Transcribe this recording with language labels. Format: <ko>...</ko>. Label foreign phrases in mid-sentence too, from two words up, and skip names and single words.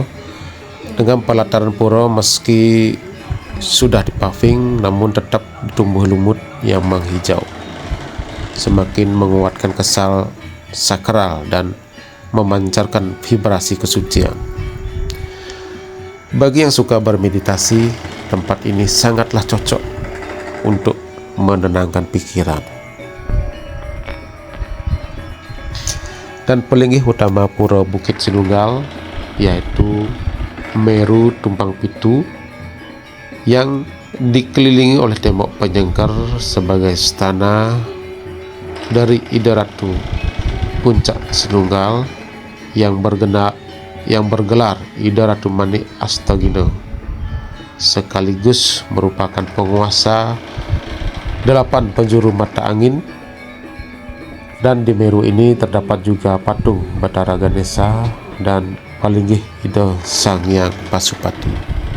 <id>Dengan pelataran pura meski sudah dipaving namun tetap tumbuh lumut yang menghijau, semakin menguatkan kesan sakral dan memancarkan vibrasi kesucian. Bagi yang suka bermeditasi, tempat ini sangatlah cocok untuk menenangkan pikiran. Dan pelinggih utama pura Bukit Sinunggal yaitu Meru Tumpang Pitu yang dikelilingi oleh tembok penyengker sebagai istana dari Ida Ratu Puncak Sinunggal yang bergelar Ida Ratu Manik Astagina, sekaligus merupakan penguasa 8 penjuru mata angin. Dan di Meru ini terdapat juga patung Batara Ganesha dan palinggih Ida Sang Hyang Pasupati.</id>